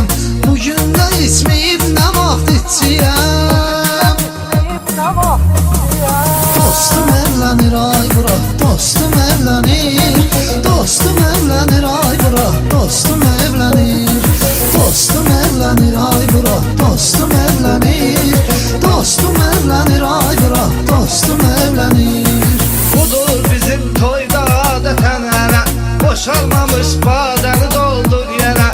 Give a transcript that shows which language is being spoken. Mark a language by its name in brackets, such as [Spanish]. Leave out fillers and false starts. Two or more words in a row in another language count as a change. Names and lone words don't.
[Azerbaijani] Bugün də içməyib nə vaxt içsiyəm. [Turkish] Dostum evlenir, ay bırak dostum evlenir, dostum evlenir, ay bırak dostum evlenir, dostum evlenir, ay bırak dostum evlenir, dostum evlenir, ay bırak dostum evlenir. [Azerbaijani] Budur bizim toyda adeten ənə, boşalmamış badəni doldur yenə.